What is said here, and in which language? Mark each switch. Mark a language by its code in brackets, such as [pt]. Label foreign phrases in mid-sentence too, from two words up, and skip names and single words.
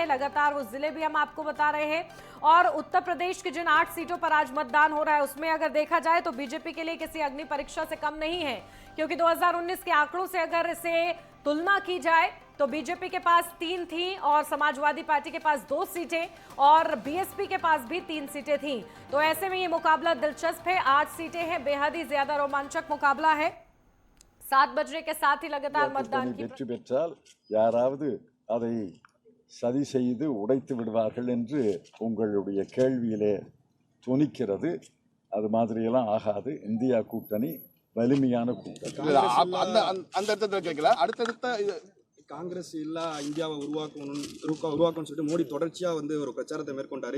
[hi] लगातार वो जिले भी हम आपको बता रहे हैं और उत्तर प्रदेश की जिन 8 सीटों पर आज मतदान हो रहा है उसमें अगर देखा जाए तो बीजेपी के लिए किसी अग्नि परीक्षा से कम नहीं है, क्योंकि 2019 के आंकड़ों से अगर इसे तुलना की जाए तो बीजेपी के पास 3 थी और समाजवादी पार्टी के पास 2 सीटें और बीएसपी के पास भी 3 सीटें थीं। तो ऐसे में ये मुकाबला दिलचस्प है, 8 सीटें हैं, बेहद ही ज्यादा रोमांचक मुकाबला है। 7 बजने के साथ ही लगातार मतदान की [ta] வெற்றி பெற்றால் யாராவது அதை சதி செய்து உடைத்து விடுவார்கள் என்று உங்களுடைய கேள்வியிலே துணிக்கிறது. அது மாதிரியெல்லாம் ஆகாது. இந்தியா கூட்டணி வலிமையான கூட்டணி. அந்த இடத்துல கேட்கல, அடுத்தடுத்த காங்கிரஸ் இல்ல இந்தியாவை உருவாக்கணும்னு சொல்லிட்டு மோடி தொடர்ச்சியா ஒரு பிரச்சாரத்தை மேற்கொண்டாரு.